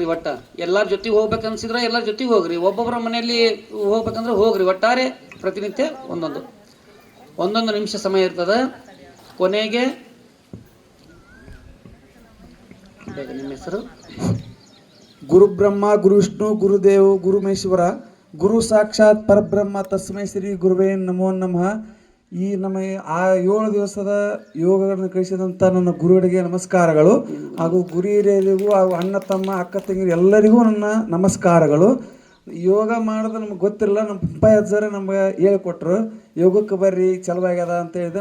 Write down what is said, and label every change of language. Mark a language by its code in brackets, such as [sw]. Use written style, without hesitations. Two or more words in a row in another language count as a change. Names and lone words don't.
[kn] ಒಟ್ಟ ಎಲ್ಲರ ಜೊತೆಗೆ ಹೋಗ್ಬೇಕನ್ಸಿದ್ರೆ ಎಲ್ಲರ ಜೊತೆಗೆ ಹೋಗ್ರಿ. ಒಬ್ಬೊಬ್ಬರ ಮನೆಯಲ್ಲಿ ಹೋಗ್ಬೇಕಂದ್ರೆ ಹೋಗ್ರಿ. ಒಟ್ಟಾರೆ ಪ್ರತಿನಿತ್ಯ ಒಂದೊಂದು ನಿಮಿಷ ಸಮಯ ಇರ್ತದೆ. ಕೊನೆಗೆ ನಿಮ್ಮ ಹೆಸರು? [sa] गुरुब्रह्म गुरु विष्णु गुरुदेव् गुरु महेश्वर गुरु साक्षात् परब्रह्म तस्मै श्री गुरवे नमो नमः. [kn] ಈ ನಮ್ಮ ಆ 7 ದಿವಸದ ಯೋಗಗಳನ್ನು ಕಳಿಸಿದಂಥ ನನ್ನ ಗುರುಗಳಿಗೆ ನಮಸ್ಕಾರಗಳು, ಹಾಗೂ ಗುರು ಹಿರಿಯರಿಗೂ ಹಾಗೂ ಅಣ್ಣ ತಮ್ಮ ಅಕ್ಕ ತಂಗಿರು ಎಲ್ಲರಿಗೂ ನನ್ನ ನಮಸ್ಕಾರಗಳು. ಯೋಗ ಮಾಡೋದು ನಮ್ಗೆ ಗೊತ್ತಿರಲ್ಲ, ನಮ್ಮ ಪಪ್ಪಾಯ ಅಜ್ಜಾರ ನಮ್ಗೆ ಹೇಳಿಕೊಟ್ರು, ಯೋಗಕ್ಕೆ ಬರ್ರಿ ಚಲವಾಗ್ಯದ ಅಂತ ಹೇಳಿದೆ.